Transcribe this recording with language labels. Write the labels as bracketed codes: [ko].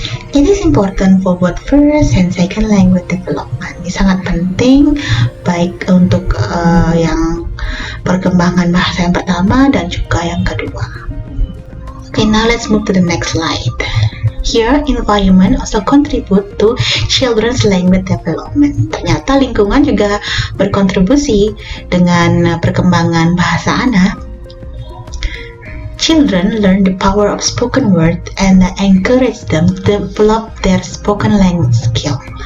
[en] It is important for both first and second language development. [id] Ini sangat penting baik untuk yang perkembangan bahasa yang pertama dan juga yang kedua. [en] Okay, now let's move to the next slide. Here, environment also contribute to children's language development. [id] Ternyata lingkungan juga berkontribusi dengan perkembangan bahasa anak. [en] Children learn the power of spoken word and encourage them to develop their spoken language skill.